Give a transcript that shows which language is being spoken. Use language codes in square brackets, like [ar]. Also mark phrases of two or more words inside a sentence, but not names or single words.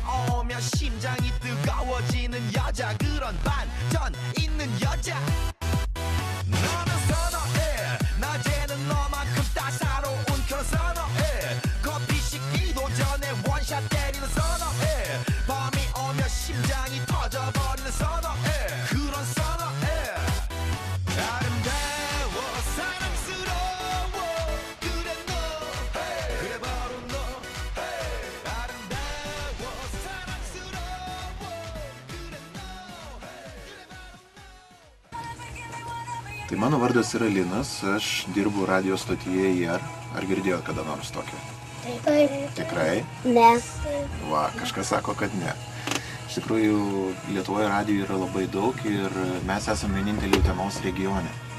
[ko] 오면 심장이 뜨거워지는 여자 그런 반전 있는 여자 너는 선호해 낮에는 너만큼 따사로운 그런 선호해 커피 식기도 전에 원샷 때리는 선호해 밤이 오면 심장이 터져버리는 선호해 그런 선호해 아름다워 사랑스러워 그래 너 그래 바로 너 아름다워 사랑스러워 그래 너 [lt] Tai mano vardas yra Linas, aš dirbu radio stotyje IR. Ar girdėjot kada nors tokio? Taip. Tikrai? Ne. Va, kažkas sako, kad ne. Iš tikrųjų, Lietuvoje radijų yra labai daug ir mes esame vieninteliai Utenos regione.